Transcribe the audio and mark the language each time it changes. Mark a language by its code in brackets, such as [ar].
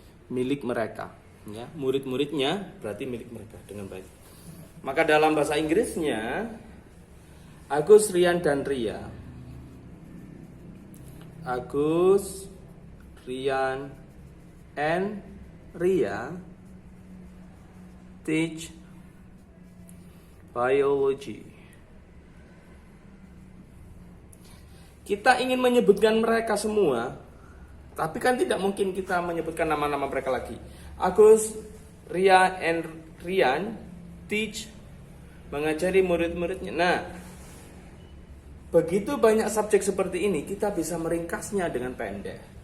[id] Milik mereka, ya, murid-muridnya berarti milik mereka dengan baik. Maka dalam bahasa Inggrisnya Agus, Rian, dan Ria. [en] Agus, Rian, and Ria teach biology. [id] Kita ingin menyebutkan mereka semua, tapi kan tidak mungkin kita menyebutkan nama-nama mereka lagi. Agus, Ria, and Rian teach, mengajari murid-muridnya. Nah, begitu banyak subjek seperti ini, kita bisa meringkasnya dengan pendek.